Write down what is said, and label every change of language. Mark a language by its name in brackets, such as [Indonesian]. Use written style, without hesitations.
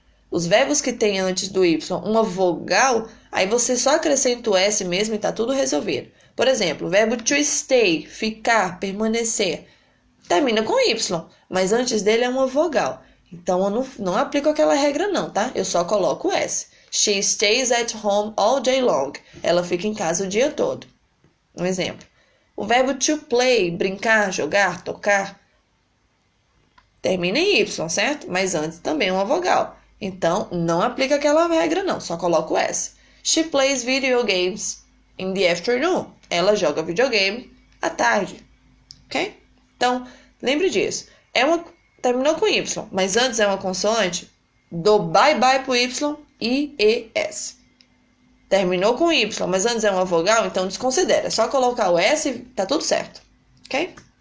[Portuguese] Os verbos que tem antes do Y uma vogal, aí você só acrescenta o S mesmo e está tudo resolvido. Por exemplo, o verbo to stay, ficar, permanecer, termina com Y, mas antes dele é uma vogal. Então, eu não aplico aquela regra não, tá? Eu só coloco o S. [English] She stays at home all day long. [Portuguese] Ela fica em casa o dia todo. Um exemplo. O verbo to play, brincar, jogar, tocar, termina em Y, certo? Mas antes também é uma vogal. Então, não aplica aquela regra não, só coloco o S. [English] She plays video games in the afternoon. [Portuguese] Ela joga videogame à tarde. Ok? Então, lembre disso. Terminou com Y, mas antes é uma consoante, dou bye-bye pro Y, IES. Terminou com Y, mas antes é uma vogal, então desconsidera. É só colocar o S e tá tudo certo. Ok?